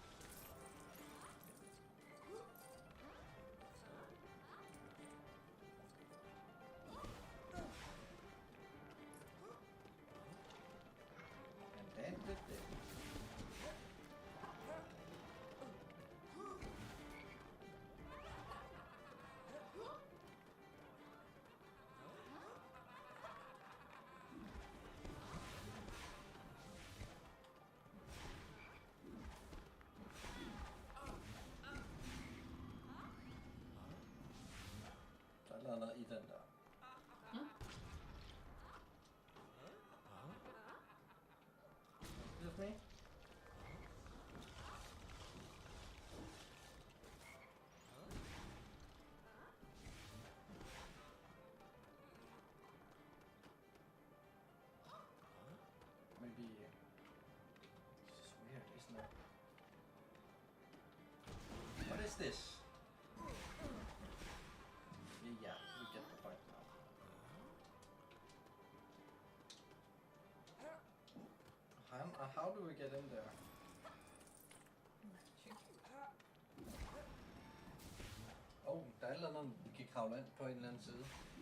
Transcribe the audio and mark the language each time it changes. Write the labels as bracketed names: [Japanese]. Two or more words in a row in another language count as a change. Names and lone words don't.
[English] And then did it. [Danish] Der er noget i den der. [English] Excuse me? Maybe this is weird, isn't it? What is this? Yeah, we get the point now. How do we get in there? [Danish] Oh, der er et eller andet, vi kan kravle ind på en eller anden side.